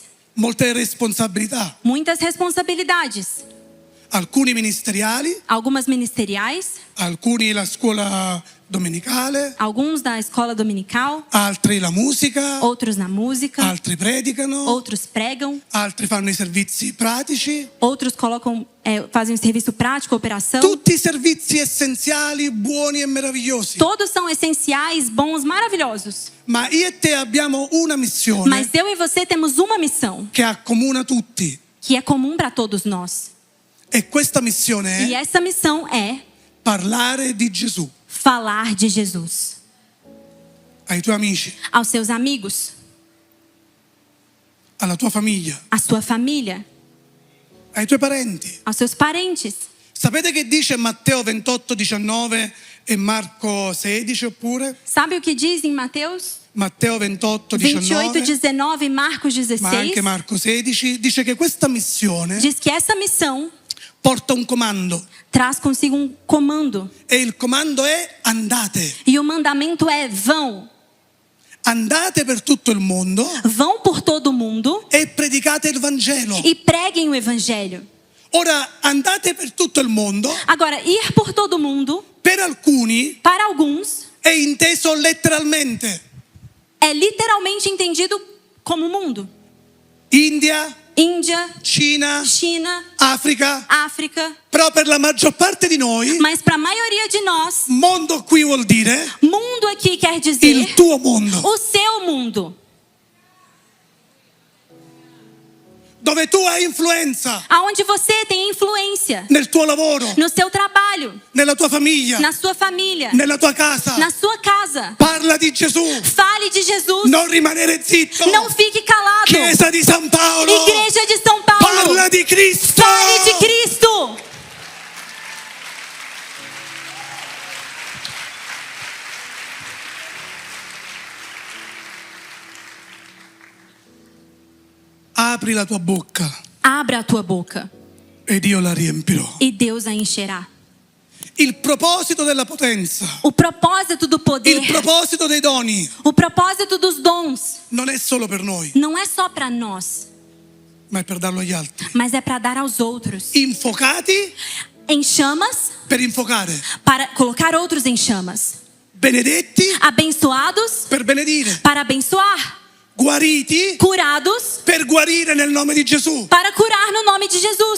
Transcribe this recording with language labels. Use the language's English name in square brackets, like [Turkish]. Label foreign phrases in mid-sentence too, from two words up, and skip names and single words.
[Italian] molte responsabilità, [Portuguese] muitas responsabilidades, [Italian] alcuni ministeriali, [Portuguese] algumas ministeriais, [Italian] alcuni la scuola domenicale, [Portuguese] alguns da escola dominical, [Italian] altri la musica, [Portuguese] outros na música, [Italian] altri predicano, [Portuguese] outros pregam, [Italian] altri fanno i servizi pratici. [Portuguese] outros fazem um serviço prático, operação. [Italian] Tutti servizi essenziali, buoni e meravigliosi. [Portuguese] Todos são essenciais, bons, maravilhosos. [Italian] Ma io e te abbiamo una missione [Portuguese] Mas eu e você temos uma missão [Italian] che accomuna tutti. [Portuguese] que é comum para todos nós. [Italian] E questa missione [Portuguese] E [Italian] è [Portuguese] essa missão é [Italian] parlare di Gesù [Portuguese] falar de Jesus [Italian] ai tuoi amici, [Portuguese] aos seus amigos, [Italian] alla tua famiglia, [Portuguese] à sua família, [Italian] ai tuoi parenti. [Portuguese] aos seus parentes. [Italian] Sapete che dice Matteo 28, 19 e Marco 16 oppure? [Portuguese] Sabe o que diz em Mateus [Italian] Matteo 28, [Portuguese] 28, 19, 19 e Marcos [Italian] ma [Portuguese] 16? [Italian] anche Marco 16, dice che questa missione [Portuguese] Diz que essa missão [Italian] porta un comando [Portuguese] traz consigo um comando. [Italian] e il comando è andate. [Portuguese] E o mandamento é: vão. [Italian] Andate per tutto il mondo [Portuguese] Vão por todo o mundo [Italian] e predicate il Vangelo. [Portuguese] e preguem o evangelho. [Italian] Ora, andate per tutto il mondo, [Portuguese] Agora, ir por todo o mundo, [Italian] per alcuni [Portuguese] para alguns, [Italian] è inteso letteralmente. [Portuguese] é literalmente entendido como mundo. [Italian] India, [Portuguese] Índia, [Italian] Cina, [Portuguese] China, [Italian] Africa. [Portuguese] África. [Italian] Però per la maggior parte di noi, [Portuguese] Mas para a maioria de nós, [Italian] mondo qui vuol dire [Portuguese] mundo aqui quer [Italian] il [Portuguese] dizer [Italian] tuo mondo, [Portuguese] o seu mundo. [Italian] dove tu hai influenza [Portuguese] Aonde você tem influência. [Italian] nel tuo lavoro, [Portuguese] No seu trabalho, [Italian] nella tua famiglia, [Portuguese] na sua família, [Italian] nella tua casa. [Portuguese] na sua casa. [Italian] Parla di Gesù, [Portuguese] Fale de Jesus. [Italian] non rimanere zitto. [Portuguese] Não fique calado. [Italian] Chiesa di San Paolo, [Portuguese] Igreja de São Paulo. [Italian] parla di Cristo. [Portuguese] Fale de Cristo. [Italian] Apri la tua bocca [Portuguese] Abra a tua boca [Italian] ed io la riempirò. [Portuguese] e Deus a encherá. [Italian] Il proposito della potenza, [Portuguese] O propósito do poder, [Italian] il proposito dei doni [Portuguese] o propósito dos dons, [Italian] non è solo per noi, [Portuguese] não é só para nós, [Italian] ma è per darlo agli altri. [Portuguese] mas é para dar aos outros. [Italian] Infocati [Portuguese] Em chamas, [Italian] per infocare, [Portuguese] para colocar outros em chamas. [Italian] benedetti [Portuguese] Abençoados, [Italian] per benedire, [Portuguese] para abençoar. [Italian] guariti [Portuguese] Curados, [Italian] per guarire nel nome di Gesù, [Portuguese] para curar no nome de Jesus.